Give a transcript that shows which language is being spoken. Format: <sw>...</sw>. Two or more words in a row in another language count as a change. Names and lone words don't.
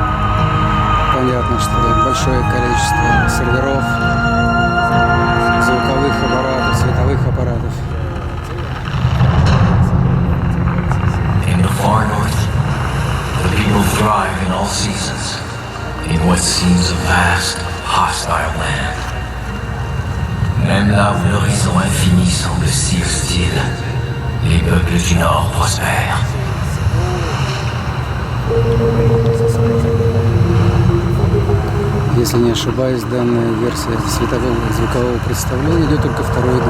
<ru>Понятно, что большое количество серверов, звуковых аппаратов, световых аппаратов.</ru> <en>In the far north, the people thrive in all seasons, in what seems a vast, hostile land.</en> <fr>Même là où l'horizon infini semble si hostile, les peuples du Nord prospèrent.</fr> <ru>Если не ошибаюсь, данная версия светового звукового представления идет только второй год.</ru>